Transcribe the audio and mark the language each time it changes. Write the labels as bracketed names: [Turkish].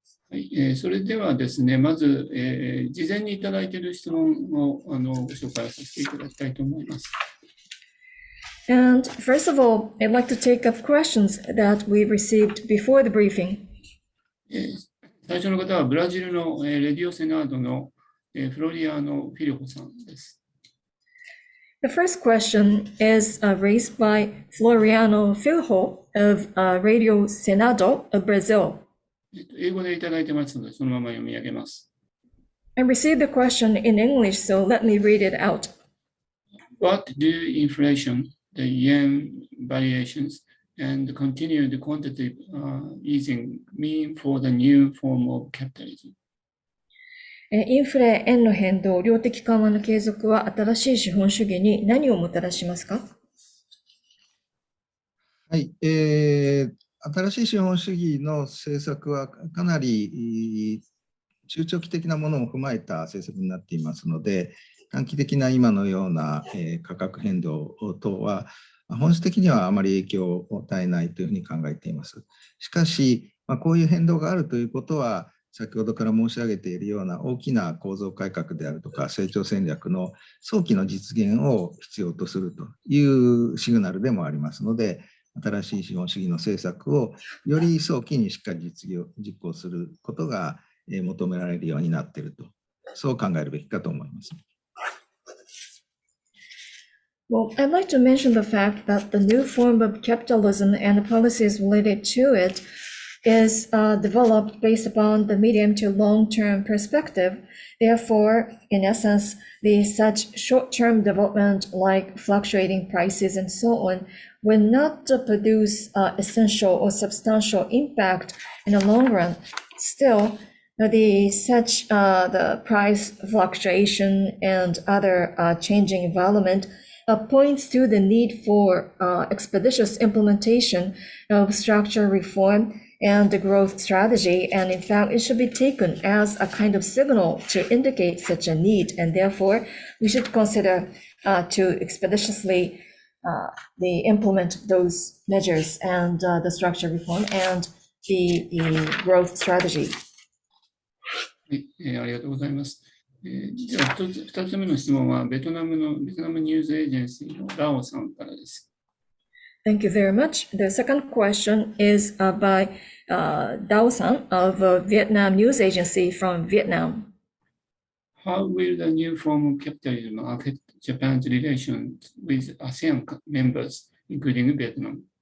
[Japanese] はい、それではですね、まず、事前にいただいている質問をご紹介させていただきたいと思います。 [English] And first of all, I'd like to take up questions that we received before the briefing. [Japanese] 最初の方はブラジルのレディオセナードのフロリアーノ・フィリホさんです。 [English] The first question is raised by Floriano Filho of Radio Senado of Brazil. [Japanese] 英語でいただいてますので、そのまま読み上げます。 [English] I received the question in English, so let me read it out. What do inflation, the yen variations, and continued quantitative easing mean for the new form of capitalism? [Japanese] インフレ、円の変動、量的緩和の継続は新しい資本主義に何をもたらしますか？はい、新しい資本主義の政策はかなり中長期的なものを踏まえた政策になっていますので、短期的な今のような価格変動等は本質的にはあまり影響を与えないというふうに考えています。しかし、こういう変動があるということは、先ほどから申し上げているような大きな構造改革であるとか成長戦略の早期の実現を必要とするというシグナルでもありますので、新しい資本主義の政策をより早期にしっかり実行することが求められるようになっていると、そう考えるべきかと思います。 [English] Well, I'd like to mention the fact that the new form of capitalism and the policies related to it is developed based upon the medium to long-term perspective. Therefore, in essence, such short-term development like fluctuating prices and so on will not produce essential or substantial impact in the long run. Still, the price fluctuation and other changing environment points to the need for expeditious implementation of structural reform and the growth strategy. And in fact, it should be taken as a kind of signal to indicate such a need. And therefore, we should consider to expeditiously implement those measures and the structural reform and the growth strategy. [Japanese] はい、ありがとうございます。じゃあ2つ目の質問はベトナムニュースエージェンシーのラオさんからです。 [English] Thank you very much. The second question is by Dao-san of Vietnam News Agency from Vietnam. How will the new form of capitalism affect Japan's relations with ASEAN members, including Vietnam?